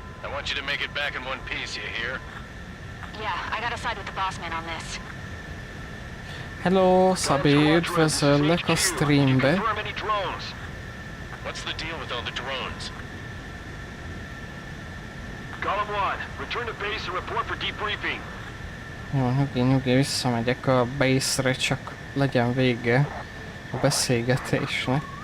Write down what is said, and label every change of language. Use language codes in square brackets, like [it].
[en] I want you to make it back in one piece, you hear? Yeah, I gotta side with the boss man on this. [hu] Hello, Szabé, üdvözöllek a streambe. [en] What's the deal with all the drones? Column 1, return to base and report for debriefing. [hu] Jó, nyugi, visszamegyek a base-re, csak legyen vége a beszélgetésnek.